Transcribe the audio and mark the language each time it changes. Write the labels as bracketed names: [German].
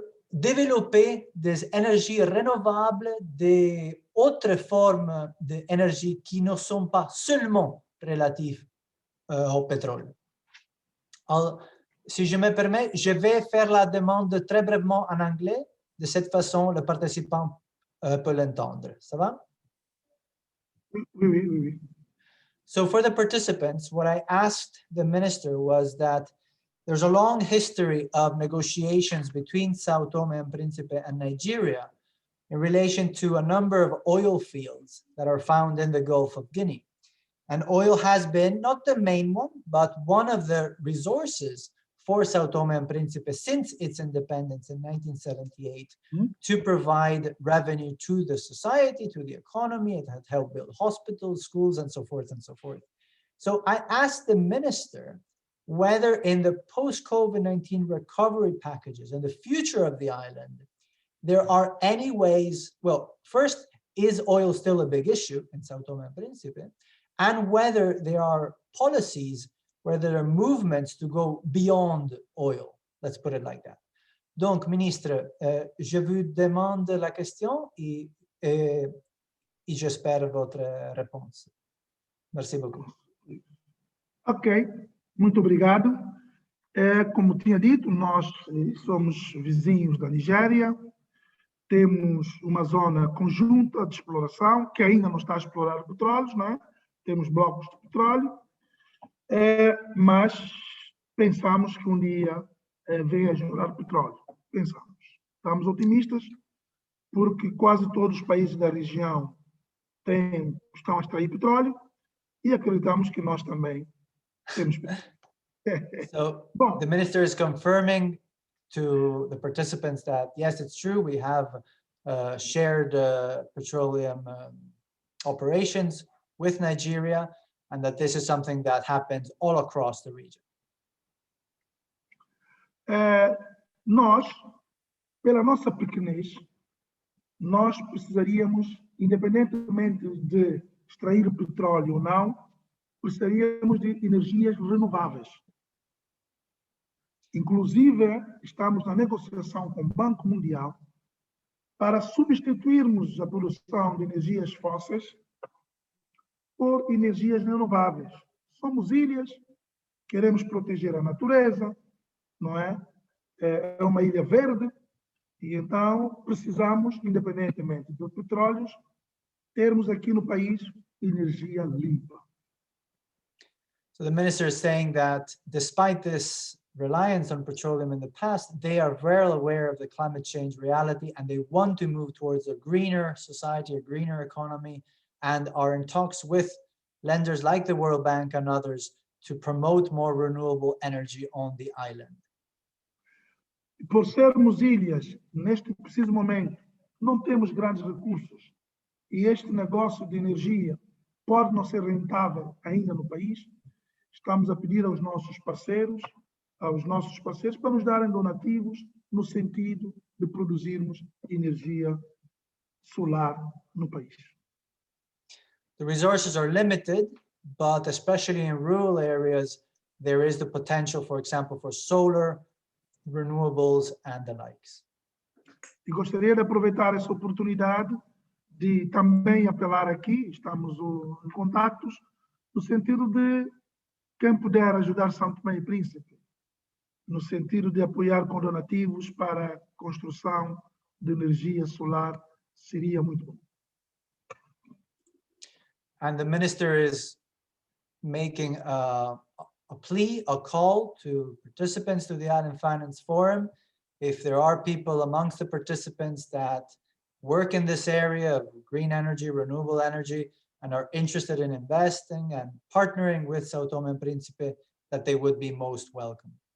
[French] développer des énergies renouvelables, des autres formes d'énergie qui ne sont pas seulement relatives au pétrole. Alors, si je me permets, je vais faire la demande très brièvement en anglais. De cette façon, le participant peut l'entendre. Ça va? Oui. [English] So for the participants, what I asked the minister was that there's a long history of negotiations between Sao Tomé and Príncipe and Nigeria in relation to a number of oil fields that are found in the Gulf of Guinea. And oil has been not the main one, but one of the resources for Sao Tomé and Príncipe since its independence in 1978 to provide revenue to the society, to the economy. It had helped build hospitals, schools, and so forth and so forth. So I asked the minister whether in the post-COVID-19 recovery packages and the future of the island, there are any ways, well, first, is oil still a big issue in Sao Tomé and Príncipe? And whether there are policies where there are movements to go beyond oil. Let's put it like that. [French] Donc, ministre, je vous demande la question et e j'espère votre réponse. Merci beaucoup. [Portuguese] Ok, muito obrigado. Como tinha dito, nós somos vizinhos da Nigéria, temos uma zona conjunta de exploração, que ainda não está a explorar petróleos, não é? Temos blocos de petróleo, mas pensamos que um dia venha a explorar petróleo. Pensamos. Estamos otimistas, porque quase todos os países da região estão a extrair petróleo, e acreditamos que nós também temos petróleo. [English] So the minister is confirming to the participants that, yes, it's true, we have shared petroleum operations with Nigeria, and that this is something that happens all across the region. [Portuguese] Nós, pela nossa pequenez, nós precisaríamos, independentemente de extrair petróleo ou não, precisaríamos de energias renováveis. Inclusive, estamos na negociação com o Banco Mundial para substituirmos a produção de energias fósseis por energias renováveis. Somos ilhas, queremos proteger a natureza, não é? É uma ilha verde, e então precisamos, independentemente dos petróleos, termos aqui no país energia limpa. [English] So the minister is saying that despite this reliance on petroleum in the past, they are well aware of the climate change reality, and they want to move towards a greener society, a greener economy, and are in talks with lenders like the World Bank and others to promote more renewable energy on the island. [Portuguese] Por sermos ilhas, neste preciso momento, não temos grandes recursos, e este negócio de energia pode não ser rentável ainda no país. Estamos a pedir aos nossos parceiros para nos darem donativos no sentido de produzirmos energia solar no país. [English] The resources are limited, but especially in rural areas, there is the potential, for example, for solar, renewables, and the likes. [Portuguese] E gostaria de aproveitar essa oportunidade de também apelar aqui, estamos em contactos, no sentido de quem puder ajudar São Tomé e Príncipe, no sentido de apoiar com donativos para a construção de energia solar, seria muito bom. [English] And the minister is making a plea, a call to participants to the Island Finance Forum. If there are people amongst the participants that work in this area of green energy, renewable energy, and are interested in investing and partnering with São Tomé and Príncipe, that they would be most welcome.